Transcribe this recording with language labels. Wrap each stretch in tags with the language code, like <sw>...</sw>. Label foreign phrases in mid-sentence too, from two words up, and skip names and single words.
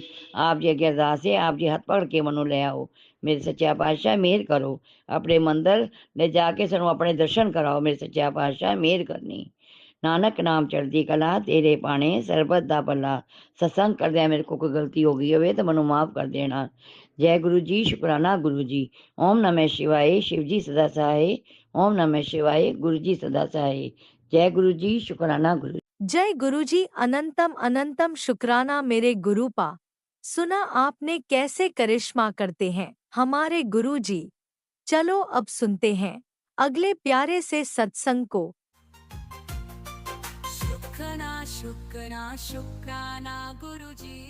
<pa>ਆਪ ਜੀ ਅੱਗੇ ਅਰਦਾਸ ਹੈ, ਆਪ ਜੀ ਹੱਥ ਪਕੜ ਕੇ ਮੈਨੂੰ ਲੈ ਆਓ ਮੇਰੇ ਸੱਚਾ ਪਾਤਸ਼ਾਹ, ਮਿਹਰ ਕਰੋ। ਆਪਣੇ ਮੰਦਰ ਲੈ ਜਾ ਕੇ ਸਾਨੂੰ ਆਪਣੇ ਦਰਸ਼ਨ ਕਰਾਓ ਮੇਰੇ ਸੱਚਾ ਪਾਤਸ਼ਾਹ, ਮਿਹਰ ਕਰਨੀ। ਨਾਨਕ ਨਾਮ ਚੜ੍ਹਦੀ ਕਲਾ ਤੇਰੇ ਪਾਣੇ, ਸਰਬਤ ਦਾ ਭਲਾ। ਸਤਸੰਗ ਕਰਦਿਆਂ ਮੇਰੇ ਕੋਲ ਕੋਈ ਗਲਤੀ ਹੋ ਗਈ ਹੋਵੇ ਤਾਂ ਮੈਨੂੰ ਮਾਫ ਕਰ ਦੇਣਾ। ਜੈ ਗੁਰੂ ਜੀ, ਸ਼ੁਕਰਾਨਾ ਗੁਰੂ ਜੀ।</pa> <hi>ओम नमः शिवाय, शिव जी सदा सहाय। ओम नमः शिवाय, गुरु जी सदा सहाय। जय गुरु जी, शुक्राना गुरु। जय गुरु जी, अनंतम अनंतम शुक्राना मेरे गुरु पा। सुना आपने कैसे करिश्मा करते हैं हमारे गुरु जी। चलो अब सुनते हैं अगले प्यारे से सत्संग को। शुक्राना शुक्राना शुक्राना गुरु जी।</hi>